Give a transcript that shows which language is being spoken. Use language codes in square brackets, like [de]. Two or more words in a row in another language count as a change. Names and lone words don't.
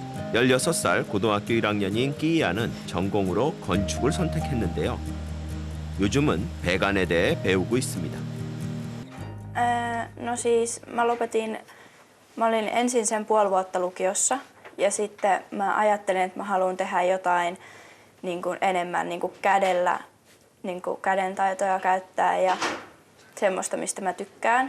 [ko] 16살 고등학교 1학년인 끼이아는 전공으로 건축을 선택했는데요. 요즘은 배관에 대해 배우고 있습니다. [fi] No siis mä olin ensin sen puoli vuotta lukiossa ja sitten mä ajattelin, että mä haluan tehdä jotain niin kuin enemmän niin kuin kädellä, niin kuin kädentaitoja käyttää ja semmoista, mistä mä tykkään.